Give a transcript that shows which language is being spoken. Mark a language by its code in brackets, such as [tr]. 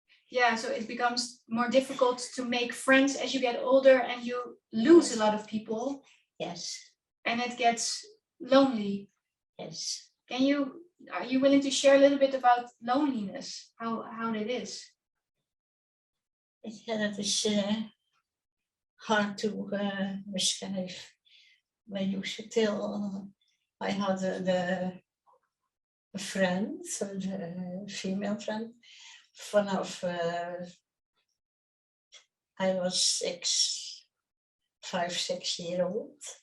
[en] Yeah, so it becomes more difficult to make friends as you get older and you lose a lot of people Yes, and it gets lonely. yes. Are you willing to share a little bit about loneliness? How it is? [nl] Ja, dat is [en] hard to [nl] beschrijven. [en] When you should tell, I had a friend, a female friend, vanaf I was 5, 6 years old.